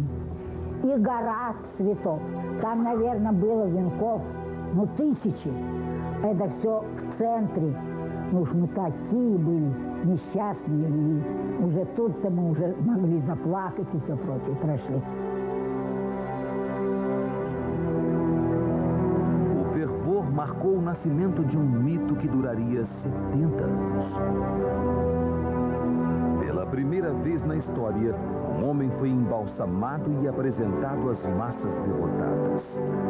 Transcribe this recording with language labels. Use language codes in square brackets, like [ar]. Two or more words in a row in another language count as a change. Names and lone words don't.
[ru] И гора цветов. Там, наверное, было венков, ну, тысячи. Это все в центре. Ну уж мы такие были несчастные. И уже тут-то мы уже могли заплакать и все прочее. Прошли. [pt] O fervor marcou o nascimento de um mito que duraria 70 anos. Pela primeira vez na história, um homem foi embalsamado e apresentado às massas derrotadas.